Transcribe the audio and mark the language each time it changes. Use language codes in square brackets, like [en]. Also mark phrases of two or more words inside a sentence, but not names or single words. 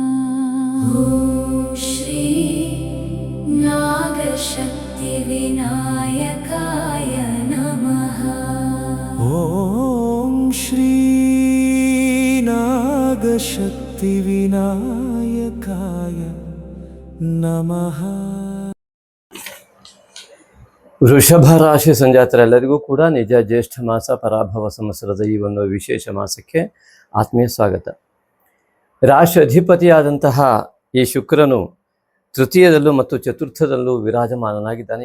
[sa] ॐ श्री नागशक्तिविनायकाय नमः। ॐ श्री नागशक्तिविनायकाय नमः। [kn] ವೃಷಭ ರಾಶಿ ಸಂಜಾತರೆಲ್ಲರಿಗೂ ಕೂಡ ನಿಜ ಜ್ಯೇಷ್ಠ ಮಾಸ ಪರಾಭವ ಸಂವತ್ಸರದ ಈ ಒಂದು ವಿಶೇಷ ಮಾಸಕ್ಕೆ ಆತ್ಮೀಯ ಸ್ವಾಗತ. ರಾಶಿ ಅಧಿಪತಿಯಾದಂತಹ ಈ ಶುಕ್ರನು ತೃತೀಯದಲ್ಲೂ ಮತ್ತು ಚತುರ್ಥದಲ್ಲೂ ವಿರಾಜಮಾನನಾಗಿದ್ದಾನೆ.